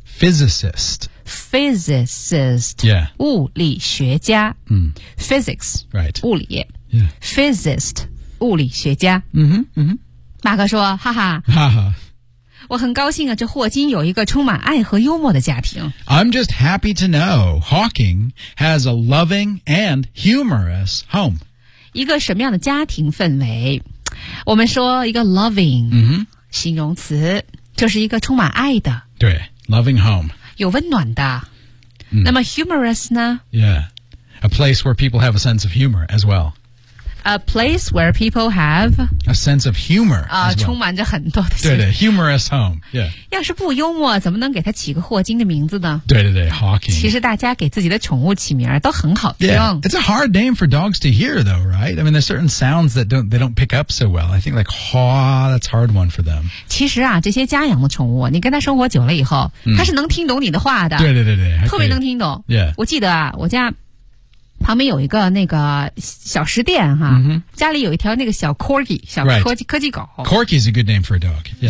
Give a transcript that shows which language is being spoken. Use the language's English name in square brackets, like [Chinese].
[English] physicist. Yeah. [Chinese] 物理学家。 [English] Physics. Right. [Chinese] 物理。 [English] Yeah. Physicist, 物理学家。 [Chinese] 嗯哼，嗯哼。马克说，哈哈。哈哈。我很高兴啊，这霍金有一个充满爱和幽默的家庭。 [English] I'm just happy to know Hawking has a loving and humorous home. [Chinese] 一个什么样的家庭氛围？我们说一个 loving、 [English] mm-hmm. [Chinese] 形容词，就是一个充满爱的。 [English] 对 ，loving home [Chinese] 有温暖的。Mm. 那么 humorous 呢 [English] ？Yeah, a place where people have a sense of humor as well. A place where people have a sense of humor. [Chinese] 啊、 [English] well. [Chinese] 充满着很多的。 [English] 对对 ，humorous home. Yeah. [Chinese] 要是不幽默，怎么能给他起个霍金的名字呢？对对对 ，Hawking. 其实大家给自己的宠物起名都很好听。 [English] Yeah. It's a hard name for dogs to hear, though, right? I mean, there's certain sounds that they don't pick up so well. I think like haw, that's a hard one for them. [Chinese] 其实啊，这些家养的宠物，你跟它生活久了以后，它、是能听懂你的话的。对对对对，特别能听懂。 [English] Yeah. [Chinese] 我记得啊，我家。旁边有一个那个小食店哈、 mm-hmm. 家里有一条那个小 Corgi, 小科技、 [English] right. [Chinese] 科技狗。 [English] Corgi is a good name for a dog.、Yeah.